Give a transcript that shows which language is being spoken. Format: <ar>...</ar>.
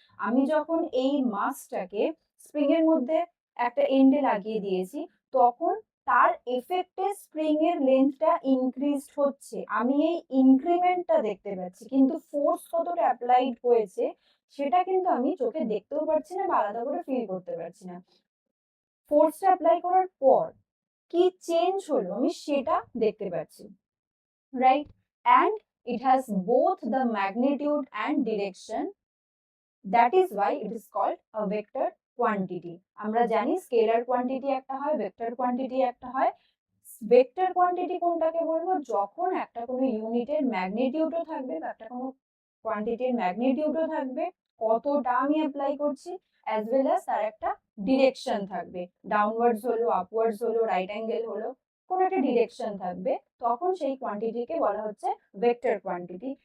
<bn>আমি যখন এই মাসটাকে স্প্রিং এর মধ্যে একটা এন্ডে লাগিয়ে দিয়েছি, তখন তার এফেক্টে স্প্রিং এর লেন্থটা ইনক্রিজ হচ্ছে, আমি এই ইনক্রিমেন্টটা দেখতে পাচ্ছি, কিন্তু ফোর্স কতটা অ্যাপ্লাইড হয়েছে সেটা কিন্তু আমি চোখে দেখতেও পারছি না বা আলাদা করে ফিল করতে পারছি না। ফোর্সটা অ্যাপ্লাই করার পর কি চেঞ্জ হলো আমি সেটা দেখতে পাচ্ছি, right?</bn> <en>And it has both the magnitude and direction, that is why it is called a vector quantity।</en> <bn>আমরা জানি স্কেলার কোয়ান্টিটি একটা হয়, ভেক্টর কোয়ান্টিটি একটা হয়। ভেক্টর কোয়ান্টিটি কোনটাকে বলবো? যখন একটা কোনো ইউনিটের ম্যাগনিটিউডও থাকবে বা একটা কোনো কোয়ান্টিটির ম্যাগনিটিউডও থাকবে, কতটা আমি অ্যাপ্লাই করছি, অ্যাজ ওয়েল অ্যাজ তার একটা ডিরেকশন থাকবে, ডাউনওয়ার্ডস হলো, আপওয়ার্ডস হলো, রাইট অ্যাঙ্গেল হলো, কোনো একটা ডিরেকশন থাকবে, তখন সেই কোয়ান্টিটিকে বলা হচ্ছে ভেক্টর কোয়ান্টিটি।</bn>